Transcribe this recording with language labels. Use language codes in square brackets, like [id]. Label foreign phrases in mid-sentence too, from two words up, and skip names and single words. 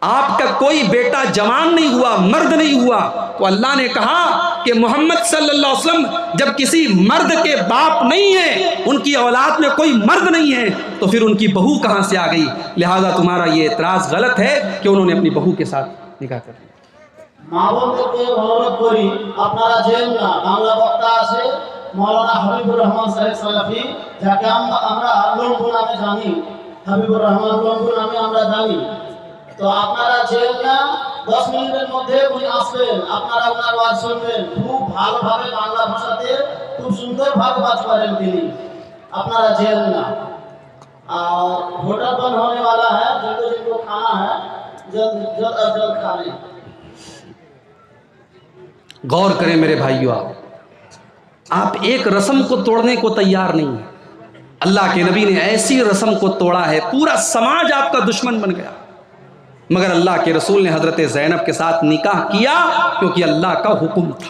[ur] آپ کا کوئی بیٹا جوان نہیں ہوا، مرد نہیں ہوا، تو اللہ نے کہا کہ محمد صلی اللہ علیہ وسلم جب کسی مرد کے باپ نہیں ہیں، ان کی اولاد میں کوئی مرد نہیں ہے، تو پھر ان کی بہو کہاں سے آ گئی؟ لہذا تمہارا یہ اعتراض غلط ہے کہ انہوں نے اپنی بہو کے ساتھ نکاح کر لیا۔ [bn] মা বোনদেরকে অনুরোধ করি আপনারা যেন না, বাংলা বক্তা আছে মৌলানা হাবিবুর রহমান সাহেব সালাফি, যাকে আমরা লম্বু নামে জানি, হাবিবুর রহমান লম্বু নামে আমরা জানি। তো আপনারা যেন না, 10 মিনিটের মধ্যে উনি আসবেন, আপনারা ওনার ওয়াজ শুনবেন। খুব ভালোভাবে বাংলা ভাষাতে খুব সুন্দরভাবে ওয়াজ করেন তিনি, আপনারা যেন না। [ur] اور ہوٹل بند ہونے والا ہے، جن کو کھانا ہے جلد از جلد کھا لیں. غور کریں میرے بھائیوں، آپ ایک رسم کو توڑنے کو تیار نہیں ہے. اللہ کے نبی نے ایسی رسم کو توڑا ہے، پورا سماج آپ کا دشمن بن گیا، مگر اللہ کے رسول نے حضرت زینب کے ساتھ نکاح کیا کیونکہ اللہ کا حکم تھا.